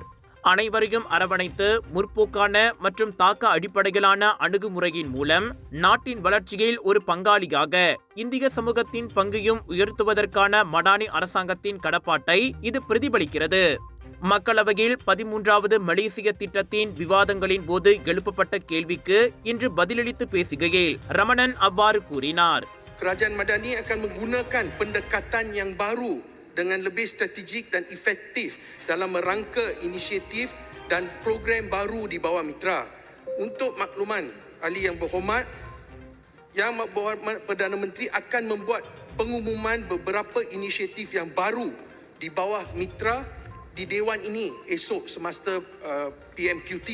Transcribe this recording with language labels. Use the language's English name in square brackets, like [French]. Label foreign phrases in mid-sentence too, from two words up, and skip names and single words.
[Tamil] அனைவரையும் அரவணைத்து முற்போக்கான மற்றும் தாக்க அடிப்படையிலான அணுகுமுறையின் மூலம் நாட்டின் வளர்ச்சியில் ஒரு பங்காளியாக இந்திய சமூகத்தின் பங்கையும் உயர்த்துவதற்கான மடானி அரசாங்கத்தின் கடப்பாட்டை இது பிரதிபலிக்கிறது. மக்களவையில் 13வது மலேசிய திட்டத்தின் விவாதங்களின் போது எழுப்பப்பட்ட கேள்விக்கு இன்று பதிலளித்து பேசுகையில் ரமணன் அவ்வாறு கூறினார். [Malay] Kerajaan Madani akan menggunakan pendekatan yang baru dengan lebih strategik dan efektif dalam merangka inisiatif dan program baru di bawah Mitra. Untuk makluman ahli yang berhormat, Yang Berhormat Perdana Menteri akan membuat pengumuman beberapa inisiatif yang baru di bawah Mitra di Dewan ini esok semasa PMQT.